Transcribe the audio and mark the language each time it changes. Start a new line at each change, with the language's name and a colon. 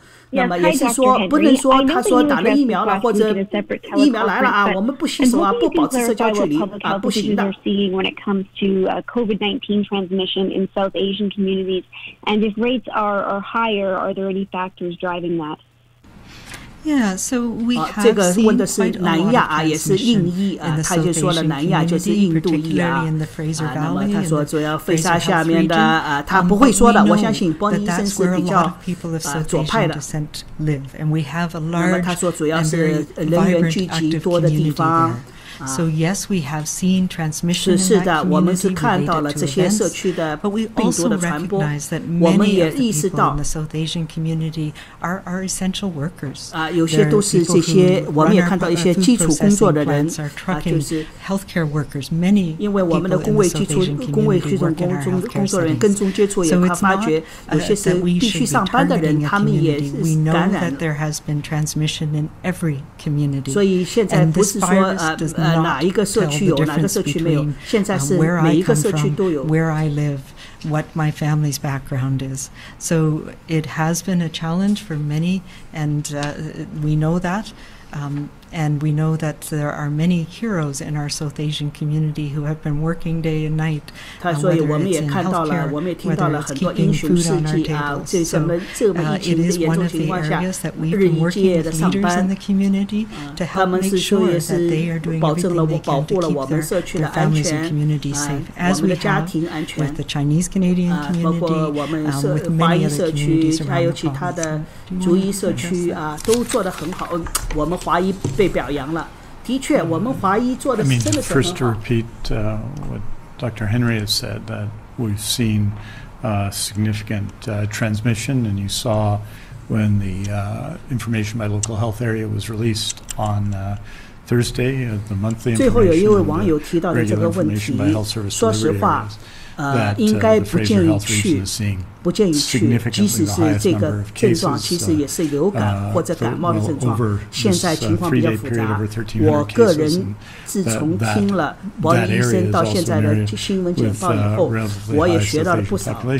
Chinese: 那么也是说，不能说他说打了疫苗了或者疫苗来了啊，我们不洗手啊，不保持社交距离啊，不行的。
English: When it comes to COVID-19 transmission in South Asian communities, and if rates are higher, are there any factors driving that? Yeah, so we have
Chinese: 这个问的是南亚啊，也是印裔啊，他就说了南亚就是印度裔啊。那么他说主要菲沙下面的啊，他不会说的，我相信波尼医生是比较左派的。那么他说主要是人员聚集多的地方。
English: So yes, we have seen transmission in that community
Chinese: 是的，我们是看到了这些社区的病毒的传播，我们也意识到
English: South Asian community are essential workers
Chinese: 有些都是这些，我们也看到一些基础工作的人就是
English: healthcare workers. Many
Chinese: 因为我们的工位系统工作人员跟踪接触也发觉，有些是必须上班的人，他们也是感染了。
English: There has been transmission in every community.
Chinese: 所以现在不是说哪一个社区有，哪个社区没有？现在是每一个社区都有。
English: Where I live, what my family's background is. So it has been a challenge for many, and we know that. And we know that there are many heroes in our South Asian community who have been working day and night.
Chinese: 所以我们也看到了，我们也听到了很多英雄事迹啊！这什么这么疫情的严重情况下，日以继夜的上班，他们是说也是保证了保护了我们社区的安全，我们的家庭安全，包括我们华裔社区，还有其他的族裔社区啊，都做得很好。我们华裔被表扬了，的确，我们华裔做的真的是很好。
English: First, to repeat what Dr. Henry has said, that we've seen significant transmission, and you saw when the information by local health area was released on Thursday, the monthly information.
Chinese: 最后有一位网友提到的这个问题，说实话，应该不建议去。不建议去，即使是这个症状，其实也是流感或者感冒的症状。现在情况比较复杂。我个人自从听了博医生到现在的新闻简报以后，我也学到了不少。